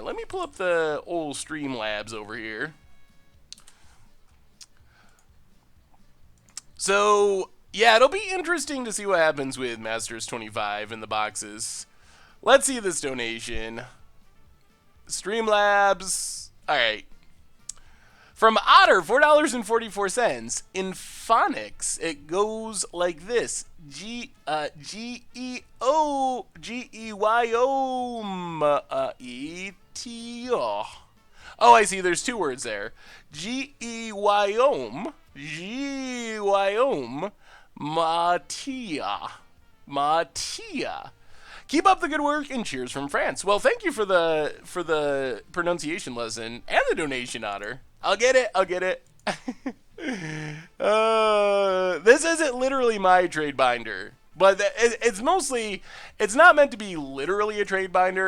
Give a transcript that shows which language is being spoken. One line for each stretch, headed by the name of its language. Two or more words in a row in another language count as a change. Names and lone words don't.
English: Let me pull up the old Streamlabs over here. So, yeah, it'll be interesting to see what happens with Masters 25 in the boxes. Let's see this donation. Streamlabs. All right. From Otter, $4.44. In phonics, it goes like this: G-E-O-G-E-Y-O-M-E-T-O. Oh, I see. There's 2 words there. G-E-Y-O-M, G-E-Y-O-M, Matia. Matia. Keep up the good work and cheers from France. Well, thank you for the pronunciation lesson and the donation, Otter. I'll get it. This isn't literally my trade binder, but it's mostly, it's not meant to be literally a trade binder.